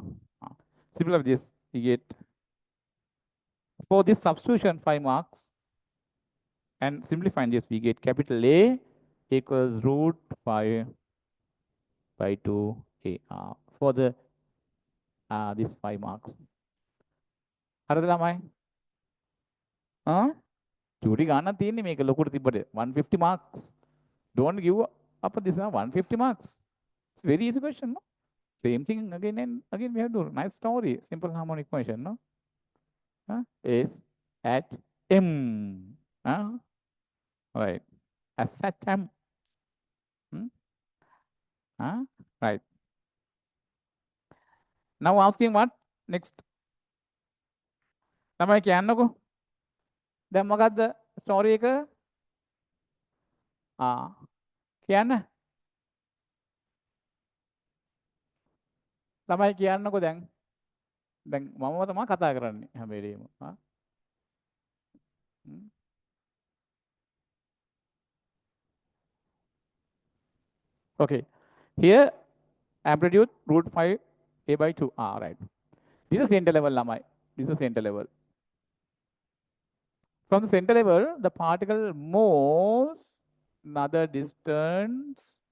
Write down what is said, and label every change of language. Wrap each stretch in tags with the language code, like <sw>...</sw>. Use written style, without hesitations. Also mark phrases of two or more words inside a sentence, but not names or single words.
<en>Similar this, we get for this substitution 5 marks, and simplifying this, we get capital A equals root 5 by 2a for the this 5 marks.</en> <si>හරිද ළමයි? චූටි ගන්න තියෙන්නේ මේක ලොකුට තිබ්බට 150 marks.</si> <en>Don't give up this 150 marks. It's very easy question, no? Same thing again and again we have to do. Nice story, simple harmonic motion, no? Is at M. Right. As at M. Right. Now asking what? Next.</en> <si>තමයි කියන්නකෝ. දැන් මොකද්ද ස්ටෝරි එක? කියන්න. ළමයි කියන්නකෝ දැන්. දැන් මම තමයි කතා කරන්නේ හැම වෙලේම.</si> <en>Okay. Here amplitude root 5 a by 2. Right. This is center level, lamai. This is center level. From the center level, the particle moves another distance.</en>